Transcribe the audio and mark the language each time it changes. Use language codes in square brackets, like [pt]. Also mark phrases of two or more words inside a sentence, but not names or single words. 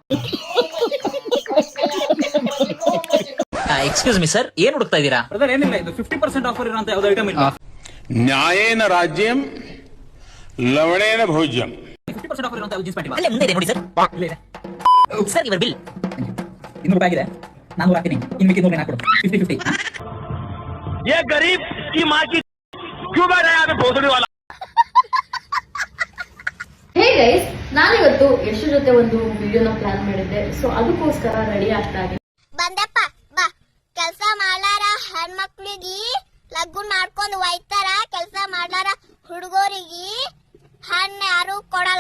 [en] excuse me sir, [kn] ಏನ್ ಹುಡುಕ್ತಾ ಇದ್ದೀರಾ? ಏನಿಲ್ಲ, ಇದು 50% ಆಫರ್ ಇರೋಂತ ಯಾವ್ದು ಐಟಮ್ ಇಲ್ಲ. [sa] ನ್ಯಾಯೇನ ರಾಜ್ಯಂ ಲವಣೇನ ಭೋಜ್ಯಂ. [kn] 50% ಆಫರ್ ಇರೋಂತ [en] jeans pant [kn] ಅಲ್ಲೇ ಮುಂದೆ ಇದೆ ನೋಡಿ ಸರ್. ಸರ್, ಇವರ ಬಿಲ್ 200 ರೂಪಾಯಿ ಆಗಿದೆ. ನಾನು ಹಾಕ್ತೀನಿ, ಇನ್ನು 200 ಹಾಕೊಡು. 50-50. [hi] ये गरीब की माँ की क्यों बैठा है यहाँ पे भोसड़ी वाला? [en] hey guys, [kn] ನಾನಿವತ್ತು ಯಶು ಜೊತೆ ಒಂದು ವಿಡಿಯೋನ ಪ್ಲಾನ್ ಮಾಡಿದ್ದೆ. ಸೊ ಅದಕ್ಕೋಸ್ಕರ ರೆಡಿ ಆಗ್ತಾ ಇದ್ದೀನಿ. ಬಂದಪ್ಪ ಬಾ, ಕೆಲಸ ಮಾಡ್ಲಾರ ಹೆಣ್ಮಕ್ಳಿಗೆ ಲಗ್ನ ಮಾಡ್ಕೊಂಡು ಒಯ್ತಾರ, ಕೆಲಸ ಮಾಡ್ಲಾರ ಹುಡುಗರಿಗೆ ಹಣ್ಣು ಯಾರು ಕೊಡಲ್ಲ.